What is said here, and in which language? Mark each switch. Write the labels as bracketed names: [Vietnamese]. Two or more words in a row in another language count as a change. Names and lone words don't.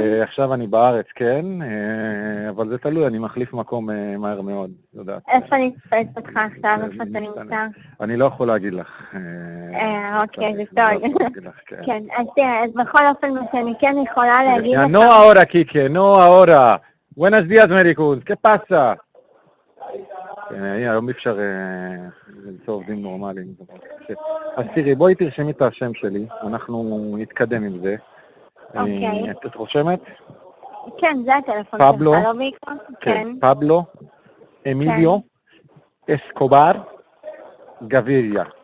[Hebrew] עכשיו אני בארץ, כן, אבל זה תלוי, אני מחליף מקום מהר מאוד, יודעת. איפה אני אתפס אותך עכשיו, איפה אתה נמצא? אני לא יכול להגיד לך. אוקיי, זה טוב. כן, אז בכל אופן, מה שאני כן יכולה להגיד לך... [Spanish] נו ahora, Kike, נו ahora. Buenos días, Mericus, ¿qué pasa? [Hebrew] היום אפשר למצוא עובדים נורמליים. אז תראי, בואי תרשמי את השם שלי, אנחנו נתקדם עם זה. אוקיי. את רושמת? כן, זה הטלפון שלך, לא בעיקר? כן. פבלו, אמיליו, אסקובר, גביריה.